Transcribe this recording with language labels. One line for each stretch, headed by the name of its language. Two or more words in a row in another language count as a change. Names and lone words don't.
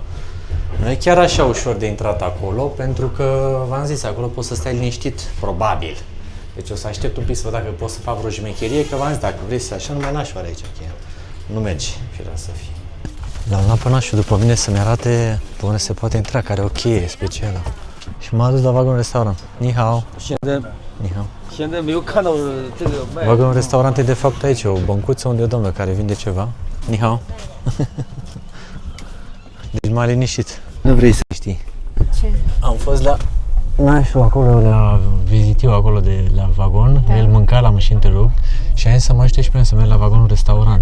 Romanian: Nu e chiar așa ușor de intrat acolo, pentru că, v-am zis, acolo poți să stai liniștit, probabil. Deci o să aștept un pic să văd dacă pot să fac vreo jmecherie, că v-am zis, dacă vrei să așa, numai n-aș aici, chiar. Nu mergi, firea să fie. L-am luat pe nașul după mine să-mi arate pe unde se poate intra, care e o cheie specială. Și m-a dus la vagonul restaurant.
Chinese: 你好。你好. 现在没有看到这个卖。
Romanian: Vagonul restaurant e de fapt aici, o băncuță unde e o doamnă care vinde ceva.
Chinese: 你好.
Romanian: Deci m-a liniștit. Nu vrei să știi. Ce? Am fost la nașul acolo, la vizitiu acolo de la vagon. Da. El mânca, l-am și întrerupt și am zis să mă ajute și pe mine să merg la vagonul restaurant.